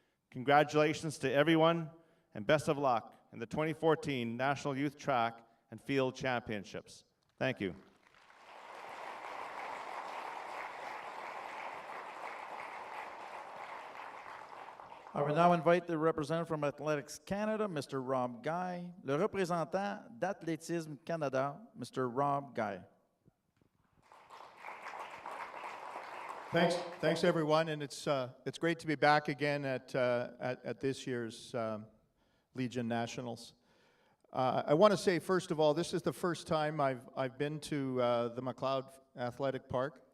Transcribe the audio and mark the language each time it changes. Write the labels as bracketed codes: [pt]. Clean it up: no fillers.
[en] Congratulations to everyone, and best of luck in the 2014 National Youth Track and Field Championships. Thank you. I will now invite the representative from Athletics Canada, Mr. [fr] Rob Guy, le représentant d'Athlétisme Canada, Mr. Rob Guy. [en] Thanks everyone, and it's great to be back again at this year's Legion Nationals. I want to say first of all, this is the first time I've been to the McLeod Athletic Park.